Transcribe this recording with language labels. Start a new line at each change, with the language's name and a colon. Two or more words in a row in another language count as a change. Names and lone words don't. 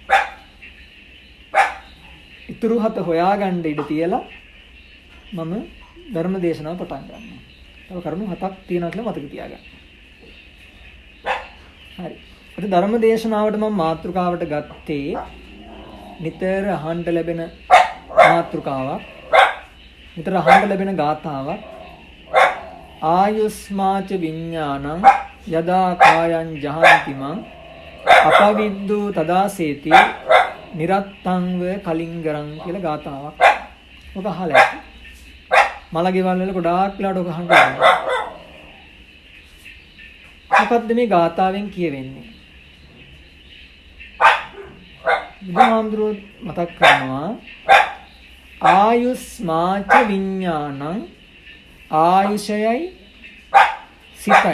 Sinhala: ඉතුරු 7 හොයාගන්න ඉඩ තියලා මම ධර්ම දේශනාව පටන් ගන්නවා. තව කරුණු 7ක් තියෙනවා කියලා මතක තියාගන්න. හරි. අද ධර්ම දේශනාවට මම මාතෘකාවට ගත්තේ නිතර අහන්න ලැබෙන මාතෘකාවක්. නිතර අහන්න ලැබෙන ගාථාවක්.
Pali: ආයුස්මාච විඥානං යදා කායං ජහන්තිමං අපවිද්දු තදාසේති නිරත්තංව කලින්ගරං
Sinhala: කියලා ගාථාවක්. ඔබ අහලා ඇති. මලගෙවල් වල ගොඩාක් වෙලාට ඔක අහන්න ලැබෙනවා. මොකද්ද මේ ගාථාවෙන් කියවෙන්නේ? බුදුහාමුදුරුවෝ මතක් කරනවා
Pali: ආයුස්මාච විඥානං
Sinhala: ආයුෂයයි සිතයි.